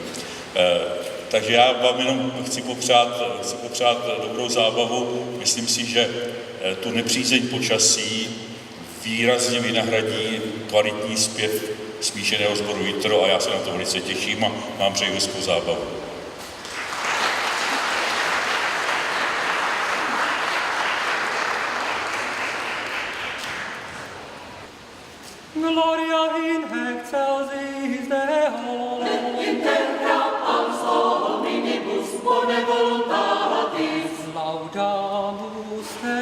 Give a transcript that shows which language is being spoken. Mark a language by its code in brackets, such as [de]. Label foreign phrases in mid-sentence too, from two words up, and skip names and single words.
[cs] Takže já vám jenom chci popřát dobrou zábavu. Myslím si, že tu nepřízeň počasí výrazně vynahradí kvalitní zpěv smíšeného sboru Jitro, a já se na to velice těším a vám přeji hezkou zábavu. [la] Gloria in excelsis Deo, in terra pars hominibus bone voluntatis, laudamus te,